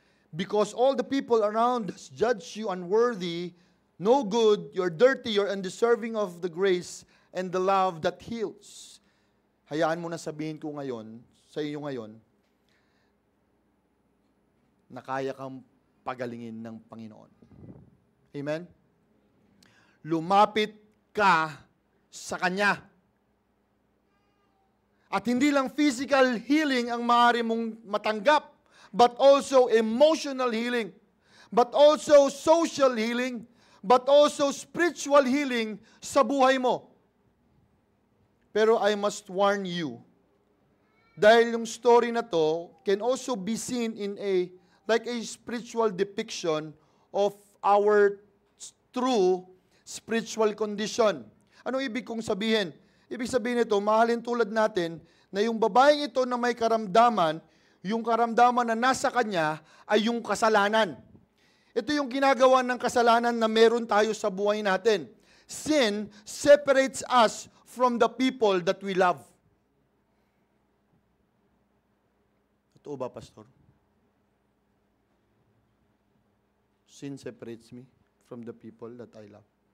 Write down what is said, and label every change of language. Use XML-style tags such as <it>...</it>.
<en>Because all the people around us judge you unworthy, no good, you're dirty, you're undeserving of the grace and the love that heals.</en> <tl>Hayaan mo na sabihin ko ngayon, sa iyo ngayon, na kaya kang pagalingin ng Panginoon. Amen? Lumapit ka sa Kanya. At hindi lang physical healing ang maaari mong matanggap,</tl> <en>but also emotional healing, but also social healing, but also spiritual healing</en> <tl>sa buhay mo.</tl> <en>Pero I must warn you,</en> <tl>dahil yung story na to</tl> <en>can also be seen in like a spiritual depiction of our true spiritual condition.</en> <tl>Anong ibig kong sabihin? Ibig sabihin nito, mahalin tulad natin na yung babaeng ito na may karamdaman, yung karamdaman na nasa kanya ay yung kasalanan. Ito yung ginagawa ng kasalanan na meron tayo sa buhay natin.</tl> <en>Sin separates us from the people that we love.</en> <tl>Totoo ba, Pastor?</tl> <en>Sin separates me from the people that I love.</en>